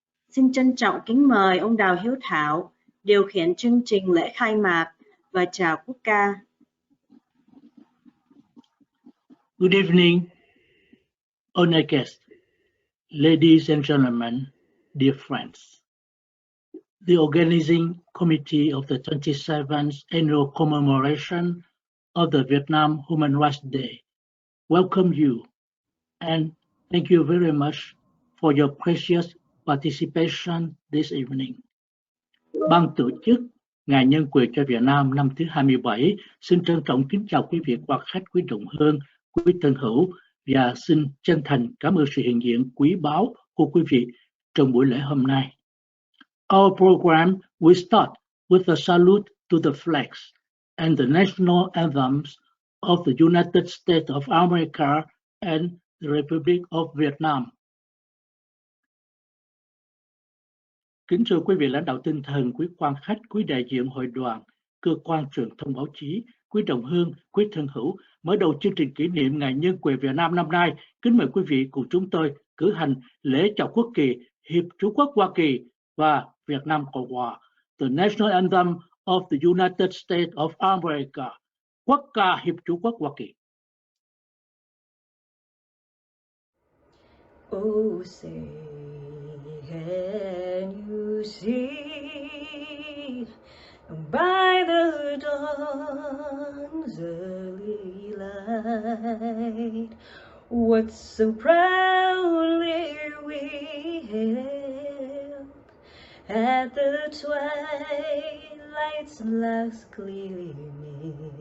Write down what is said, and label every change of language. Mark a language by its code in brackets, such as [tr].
[vi] Xin trân trọng kính mời ông Đào Hiếu Thảo điều khiển chương trình lễ khai mạc và chào quốc ca. [en] Good evening, honored guests, ladies and gentlemen, dear friends. The organizing committee of the 27th annual commemoration of the Vietnam Human Rights Day welcome you and thank you very much for your precious participation this evening. [vi] Ban tổ chức Ngày Nhân quyền cho Việt Nam năm thứ 27 xin trân trọng kính chào quý vị quan khách quý trọng hơn, quý thân hữu và xin chân thành cảm ơn sự hiện diện quý báu của quý vị trong buổi lễ hôm nay. [en] Our program will start with a salute to the flags and the national anthems of the United States of America and the Republic of Vietnam. [vi] Kính thưa quý vị lãnh đạo tinh thần, quý quan khách, quý đại diện hội đoàn, cơ quan truyền thông báo chí, quý đồng hương, quý thân hữu, mở đầu chương trình kỷ niệm Ngày Nhân quyền Việt Nam năm nay, kính mời quý vị cùng chúng tôi cử hành lễ chào quốc kỳ Hiệp Chủ quốc Hoa Kỳ và Việt Nam Cộng Hòa, [en] the National Anthem of the United States of America, [vi] quốc ca Hiệp Chủ quốc Hoa Kỳ. [en] Oh, say, can you see by the dawn's early light what so proudly we hailed at the twilight's last gleaming,